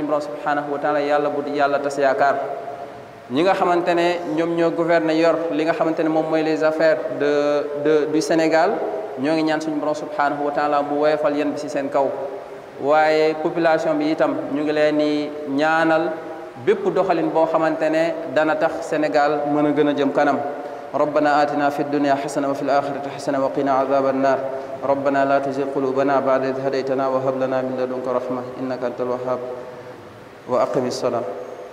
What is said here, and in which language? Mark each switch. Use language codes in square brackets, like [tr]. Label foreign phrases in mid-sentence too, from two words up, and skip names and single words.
[wo] borom [ar] سبحانه وتعالى [wo] yàlla bu yàlla tas yaakaar ñi nga xamante ne ñoom ñoo gouverner yor li nga xamante ne moom mooy [fr] les affaires du Sénégal [wo] ñoo ngi ñaan suñu borom [ar] سبحانه وتعالى [wo] mu woyofal yéen bi ci seen kaw waaye population bi itam ñu ngi leen di ñaanal bépp doxalin boo xamante ne dana tax Sénégal mën a gën a jëm kanam [ar] ربنا آتنا في الدنيا حسنة وفي الآخرة حسنة وقنا عذاب النار ربنا لا تزغ قلوبنا بعد إذ هديتنا وهب لنا من لدنك رحمة إنك أنت الوهاب وأقم الصلاة